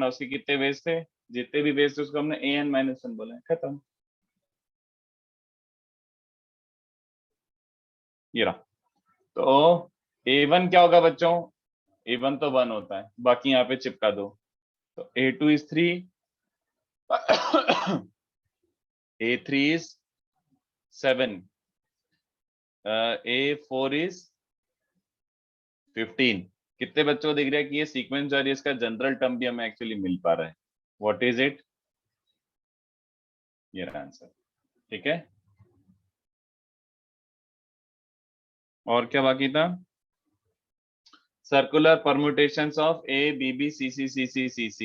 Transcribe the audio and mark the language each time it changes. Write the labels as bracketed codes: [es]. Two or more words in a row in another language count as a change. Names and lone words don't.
[hi] उसके कितने वेज थे? जितने भी वेज थे उसको हमने an-1 बोला है, खत्म। ये रहा। तो a1 क्या होगा बच्चों? a1 तो 1 होता है, बाकी यहाँ पे चिपका दो। तो a2 is 3, a3 is 7, a4 is 15। कितने बच्चों को दिख रहा है कि ये सीक्वेंस और इसका [en] general term [hi] भी हमें एक्चुअली मिल पा रहा है? [en] what is it? [hi] ये रहा आंसर, ठीक है। और क्या बाकी था? [en] circular permutations of a b b c c c c c c.